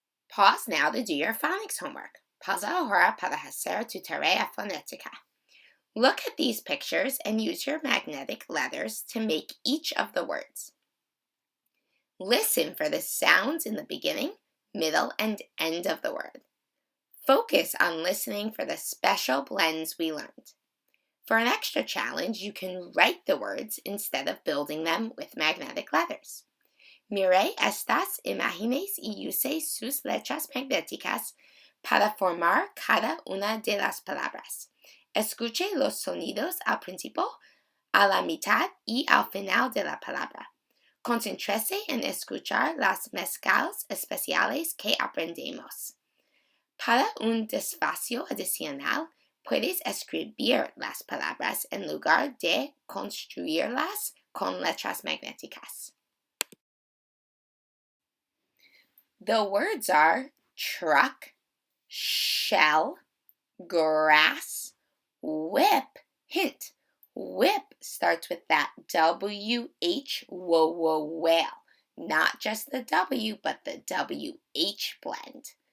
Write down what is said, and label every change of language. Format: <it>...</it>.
<en>Pause now to do your phonics homework.</en> <es>Pausa ahora para hacer tu tarea fonética.</es> <en>Look at these pictures and use your magnetic letters to make each of the words. Listen for the sounds in the beginning, middle, and end of the word. Focus on listening for the special blends we learned. For an extra challenge, you can write the words instead of building them with magnetic letters.</en> <es>Mire estas imágenes y use sus letras magnéticas para formar cada una de las palabras. Escuche los sonidos al principio, a la mitad y al final de la palabra. Concéntrese en escuchar las mezclas especiales que aprendemos. Para un despacio adicional, puedes escribir las palabras en lugar de construirlas con letras magnéticas.</es> <en>The words are truck, shell, grass, whip. Hint, Whip starts with that W-H, whale. Not just the W, but the W-H blend.</en>